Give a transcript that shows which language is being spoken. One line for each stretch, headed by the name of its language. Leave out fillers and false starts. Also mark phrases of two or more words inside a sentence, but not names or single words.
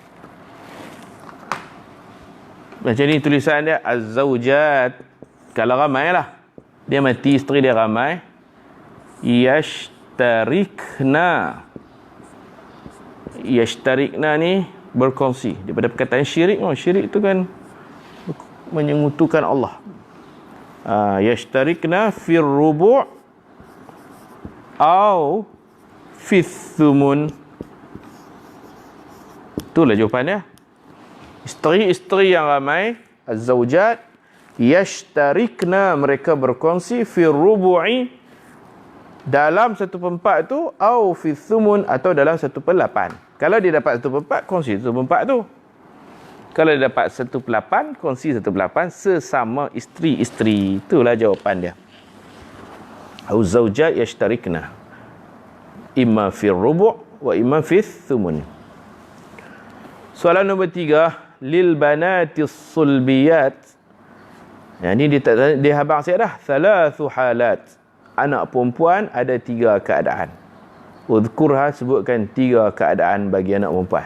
Malay: Macam ni tulisan dia, az-zawjat. Kalau ramai lah, dia mati, isteri dia ramai, yashtarikna. Yashtarikna ni berkongsi. Daripada perkataan syirik, syirik tu kan menyengutukan Allah.
Arabic: يشتركن في الربع أو في الثمن.
Malay: Itulah jawapannya. Isteri-isteri yang ramai, az-zawjat, yashtarikna, mereka berkongsi,
Arabic: في الربع,
Malay: dalam 1/4 tu,
Arabic: أو في الثمن,
Malay: atau dalam 1/8. Kalau dia dapat 1/4, kongsi 1/4 tu. Kalau dia dapat 1/8, kongsi 1/8 sesama isteri-isteri. Itulah jawapan dia.
Arabic: أو زوجات يشتركن إما في الربع وإما في الثمن.
Malay: Soalan nombor 3,
Arabic: للبنات الصلبيات.
Malay: Ini dia habang saya dah.
Arabic: ثلاث حالات.
Malay: Anak perempuan ada 3 keadaan. Udhkurha, sebutkan 3 keadaan bagi anak perempuan.